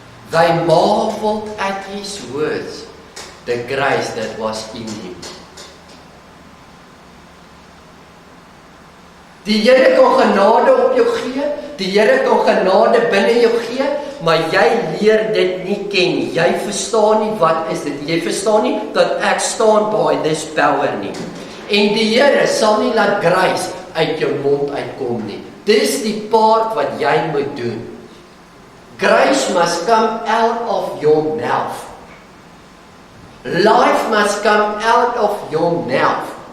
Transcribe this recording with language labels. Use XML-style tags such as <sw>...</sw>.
<en>They marveled at his words, the grace that was in him.</en> <af>Die Here kan genade op jou gee, die Here kan genade binne jou gee, maar jy leer dit nie ken nie. Jy verstaan nie wat is dit. Jy verstaan nie dat ek staan by</af> <en>this power</en> <af>nie. En die Here sal nie laat grace uit jou mond uitkom nie. Dis die part wat jy moet doen.</af> <en>Grace must come out of your mouth. Life must come out of your mouth.</en>